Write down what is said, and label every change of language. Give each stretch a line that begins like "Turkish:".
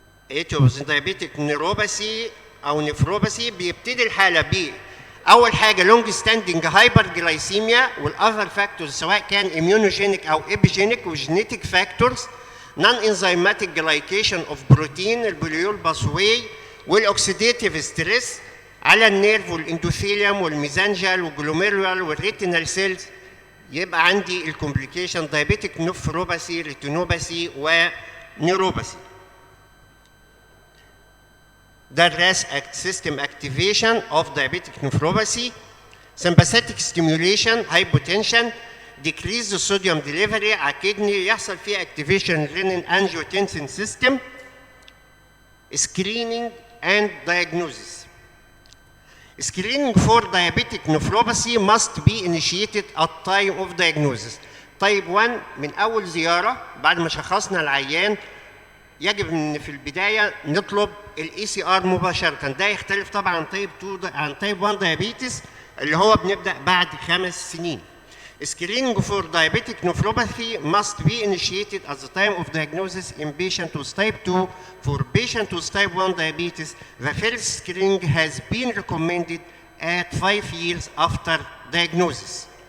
English: Diabetic neuropathy
Arabic: أو نفروباثي بيبتدي الحالة ب أول حاجة
English: long standing hyperglycemia
Arabic: والأذر فاكتورز سواء كان immunogenic أو epigenetic وجينيتك فاكتورز
English: non-enzymatic glycation of protein
Arabic: البوليول باثواي والاوكسيديتيف ستريس على النيرف والاندوثيليوم والميزانجال والجلوميرولار والريتينال سيلز يبقى عندي الكومبليكيشن دايابيتيك نفروباثي ريتينوباثي ونيوروباثي. ده الراس سيستم اكتيفيشن اوف دايابيتيك نفروباثي.
English: sympathetic stimulation hypotension decrease the sodium delivery
Arabic: على الكدني يحصل فيه
English: activation renin angiotensin system. Screening and diagnosis. Screening for diabetic nephropathy must be initiated at time of diagnosis.
Arabic: Type 1 من أول زيارة بعد ما شخصنا العيان يجب إن في البداية نطلب ال ECR مباشرة. ده يختلف طبعا عن Type 2 عن Type 1 diabetes اللي هو بنبدأ بعد 5 سنين.
English: Screening for diabetic nephropathy must be initiated at the time of diagnosis in patient with type 2. For patient with type 1 diabetes, the first screening has been recommended at 5 years after diagnosis.